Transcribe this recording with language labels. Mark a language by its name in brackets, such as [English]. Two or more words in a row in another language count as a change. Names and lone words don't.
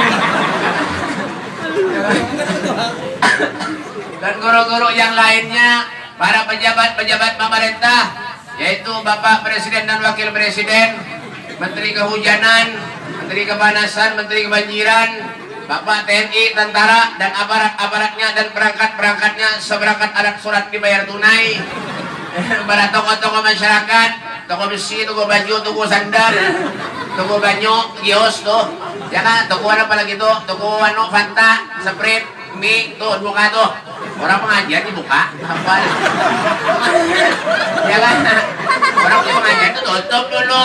[Indonesian] Dan guru-guru yang lainnya, para pejabat-pejabat pemerintah, yaitu Bapak Presiden dan Wakil Presiden, Menteri Kehujanan, Menteri Kepanasan, Menteri Kebanjiran, Bapak TNI, tentara, dan aparat-aparatnya dan perangkat-perangkatnya, seberangkat alat surat dibayar tunai, para tokoh-tokoh masyarakat, toko besi, toko baju, toko sandal, toko banyu, kios tuh, ya kan, toko apa lagi tuh, toko Fanta, Sprite, mie, tuh buka tuh. Orang pengajian dibuka, apa? Ya kan? Orang pengajian itu tutup dulu.